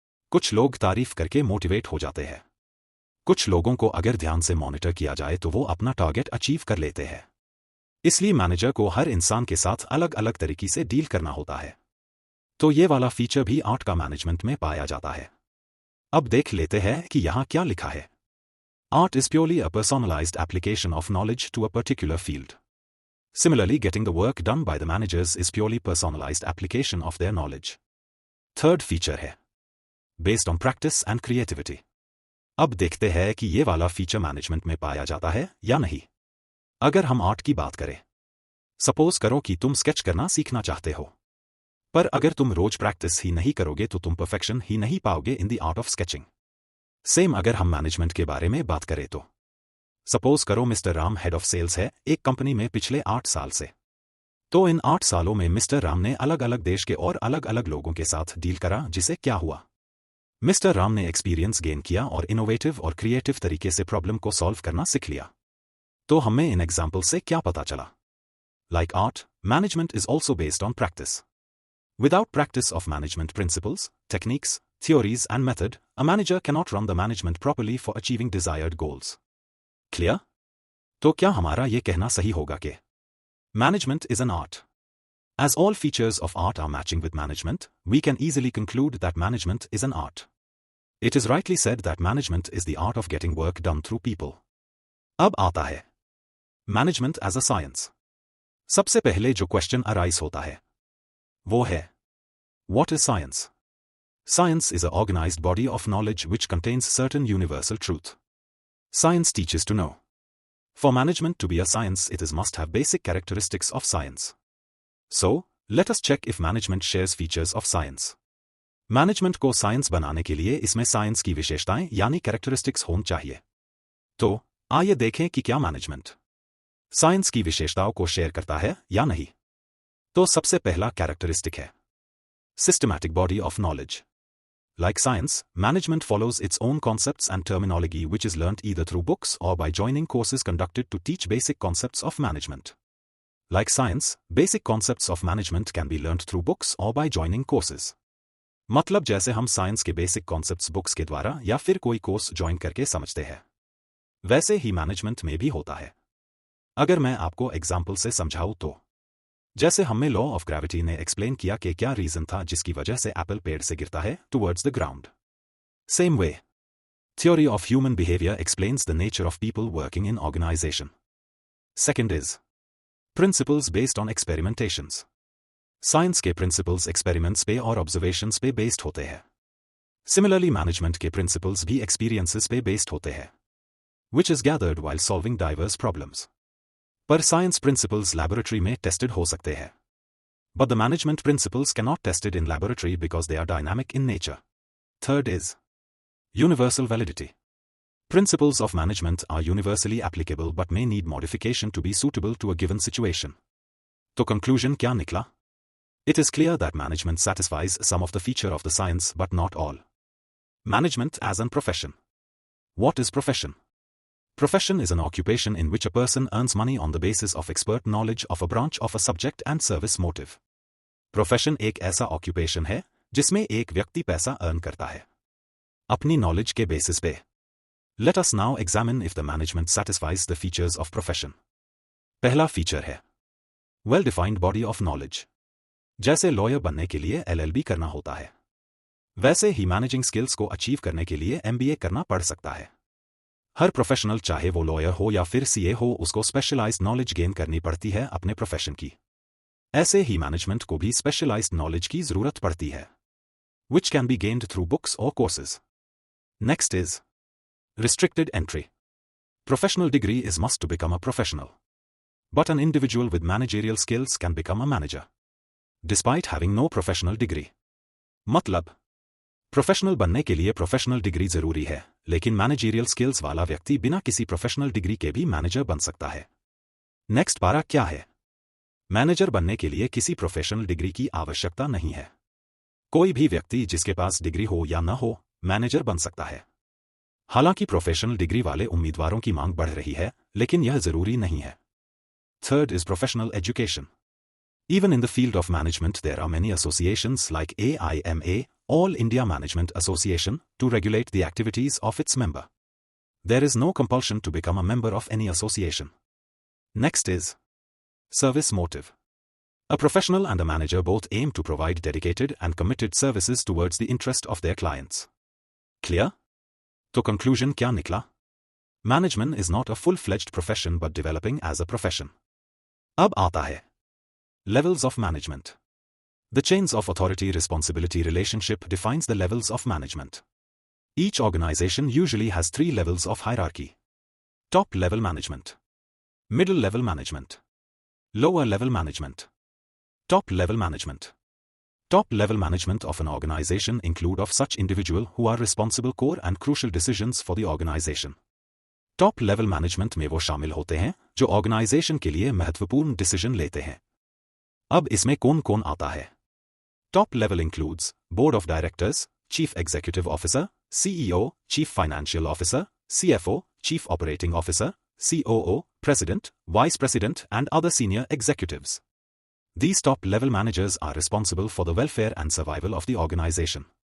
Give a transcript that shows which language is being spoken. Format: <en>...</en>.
<hi>कुछ लोग तारीफ करके मोटिवेट हो जाते हैं, कुछ लोगों को अगर ध्यान से मॉनिटर किया जाए तो वो अपना टारगेट अचीव कर लेते हैं। इसलिए मैनेजर को हर इंसान के साथ अलग अलग तरीके से डील करना होता है। तो ये वाला फीचर भी आर्ट का मैनेजमेंट में पाया जाता है। अब देख लेते हैं कि यहाँ क्या लिखा है।</hi> <en>Art is purely a personalized application of knowledge to a particular field. Similarly, getting the work done by the managers is purely personalized application of their knowledge. Third feature है based on practice and creativity.</en> <hi>अब देखते हैं कि ये वाला feature management में पाया जाता है या नहीं। अगर हम आर्ट की बात करें, सपोज करो कि तुम स्केच करना सीखना चाहते हो, पर अगर तुम रोज प्रैक्टिस ही नहीं करोगे तो तुम परफेक्शन ही नहीं पाओगे</hi> <en>In the art of sketching.</en> <hi>Same अगर हम मैनेजमेंट के बारे में बात करें तो सपोज करो mister Ram head of sales है एक कंपनी में पिछले 8 साल से। तो इन 8 सालों में मिस्टर राम ने अलग अलग देश के और अलग अलग लोगों के साथ डील करा, जिसे क्या हुआ, मिस्टर राम ने एक्सपीरियंस गेन किया और इनोवेटिव और क्रिएटिव तरीके से प्रॉब्लम को सॉल्व करना सीख लिया। तो हमें इन एग्जाम्पल से क्या पता चला?</hi> <en>Like art, management is also based on practice. Without practice of management principles, techniques, theories and method, a manager cannot run the management properly for achieving desired goals. Clear?</en> <hi>तो क्या हमारा ये कहना सही होगा कि</hi> <en>management is an art? As all features of art are matching with management, we can easily conclude that management is an art. It is rightly said that management is the art of getting work done through people.</en> <hi>अब आता है</hi> <en>management as a science.</en> <hi>सबसे पहले जो question arise होता है वो है</hi> <en>what is science? Science is an organized body of knowledge which contains certain universal truth. Science teaches to know. For management to be a science, it must have basic characteristics of science. So, let us check if management shares features of science.</en> <hi>Management को science बनाने के लिए इसमें science की विशेषताएं यानी characteristics होनी चाहिए। तो आइए देखें कि क्या management science की विशेषताओं को शेयर करता है या नहीं। तो सबसे पहला</hi> <en>characteristic है systematic body of knowledge. Like science, management follows its own concepts and terminology which is learnt either through books or by joining courses conducted to teach basic concepts of management. Like science, basic concepts of management can be learnt through books or by joining courses.</en> <hi>मतलब जैसे हम science के basic concepts books के द्वारा या फिर कोई course join करके समझते हैं, वैसे ही मैनेजमेंट में भी होता है। अगर मैं आपको एग्जाम्पल से समझाऊं तो जैसे हमें लॉ ऑफ ग्रेविटी ने एक्सप्लेन किया कि क्या रीजन था जिसकी वजह से एप्पल पेड़ से गिरता है</hi> <en>Towards the ground. Same way, theory of human behaviour explains the nature of people working in organisation. Second is principles based on experimentations.</en> <hi>Science के प्रिंसिपल्स एक्सपेरिमेंट्स पे और ऑब्जर्वेशंस पे बेस्ड होते हैं। सिमिलरली मैनेजमेंट के प्रिंसिपल्स भी experiences पे based होते हैं,</hi> <en>Which is gathered while solving diverse problems.</en> <hi>पर साइंस प्रिंसिपल्स लैबोरेटरी में टेस्टेड हो सकते</hi> <en>हैं, but the management principles can not tested in laboratory because they are dynamic in nature. Third is universal validity. Principles of management are universally applicable but may need modification to be suitable to a given situation.</en> <hi>तो conclusion क्या निकला?</hi> <en>It is clear that management satisfies some of the feature of the science but not all. Management as an profession. What is profession? Profession is an occupation in which a person earns money on the basis of expert knowledge of a branch of a subject and service motive.</en> <hi>Profession एक ऐसा occupation है जिसमें एक व्यक्ति पैसा earn करता है अपनी knowledge के basis पे।</hi> <en>Let us now examine if the management satisfies the features of profession.</en> <hi>पहला</hi> <en>feature है well-defined body of knowledge.</en> <hi>जैसे lawyer बनने के लिए LLB करना होता है, वैसे ही मैनेजिंग स्किल्स को अचीव करने के लिए MBA करना पड़ सकता है। हर प्रोफेशनल चाहे वो लॉयर हो या फिर CA हो, उसको स्पेशलाइज्ड नॉलेज गेन करनी पड़ती है अपने प्रोफेशन की। ऐसे ही मैनेजमेंट को भी स्पेशलाइज्ड नॉलेज की जरूरत पड़ती है,</hi> <en>which can be gained through books</en> <hi>और courses.</hi> <en>Next is restricted entry. Professional degree is must to become a professional. But an individual with managerial skills can become a manager, despite having no professional degree.</en> <hi>मतलब professional बनने के लिए professional degree जरूरी है, लेकिन managerial skills वाला व्यक्ति बिना किसी प्रोफेशनल डिग्री के भी मैनेजर बन सकता है। नेक्स्ट पारा क्या है? मैनेजर बनने के लिए किसी प्रोफेशनल डिग्री की आवश्यकता नहीं है। कोई भी व्यक्ति जिसके पास डिग्री हो या न हो, मैनेजर बन सकता है। हालांकि प्रोफेशनल डिग्री वाले उम्मीदवारों की मांग बढ़ रही है, लेकिन यह जरूरी नहीं है।</hi> <en>Third is professional education. Even in the field of management there are many associations like AIMA, All India Management Association, to regulate the activities of its member. There is no compulsion to become a member of any association. Next is service motive. A professional and a manager both aim to provide dedicated and committed services towards the interest of their clients. Clear?</en> <hi>तो conclusion क्या निकला?</hi> <en>Management is not a full-fledged profession but developing as a profession.</en> <hi>अब आता है</hi> <en>levels of management. The chains of authority-responsibility relationship defines the levels of management. Each organization usually has 3 levels of hierarchy. Top-level management, middle-level management, lower-level management. Top-level management. Top-level management of an organization include of such individual who are responsible core and crucial decisions for the organization.</en> <hi>Top-level management में वो शामिल होते हैं जो organization के लिए महत्वपूर्ण decision लेते हैं। अब इसमें कौन कौन आता है?</hi> <en>Top level includes Board of Directors, Chief Executive Officer, CEO, Chief Financial Officer, CFO, Chief Operating Officer, COO, President, Vice President and other senior executives. These top level managers are responsible for the welfare and survival of the organization.</en>